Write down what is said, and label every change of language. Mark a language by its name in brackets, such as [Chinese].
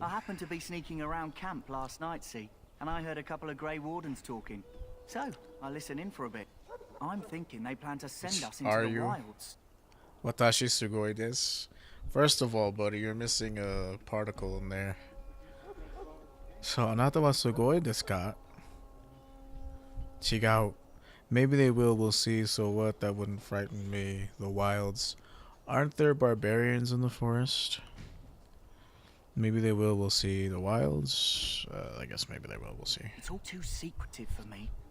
[English] I happened to be sneaking around camp last night, see, and I heard a couple of Grey Wardens talking. So, I listened in for a bit. I'm thinking they plan to send us into Are the you? wilds. [Japanese] Watashi sugoi desu. [English] First of all, buddy, you're missing a particle in there. [Japanese] So, あなたはすごいですか? 違う. [English] Maybe they will, we'll see. So what? That wouldn't frighten me. The wilds. Aren't there barbarians in the forest? Maybe they will, we'll see. The wilds? I guess maybe they will, we'll see. It's all too secretive for me.